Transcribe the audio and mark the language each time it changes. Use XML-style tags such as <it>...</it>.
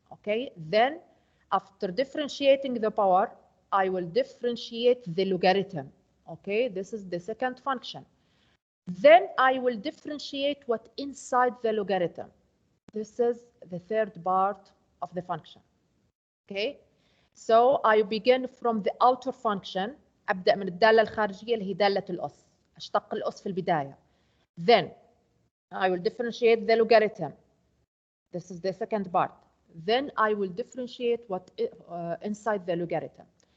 <en>Okay, then after differentiating the power, I will differentiate the logarithm. Okay, this is the second function. Then I will differentiate what inside the logarithm. This is the third part of the function. Okay, so I begin from the outer function.</en> <ar>أبدأ من الدالة الخارجية اللي هي دالة الأس. أشتق الأس في البداية.</ar> <en>Then I will differentiate the logarithm. This is the second part. Then I will differentiate what inside the logarithm.</en>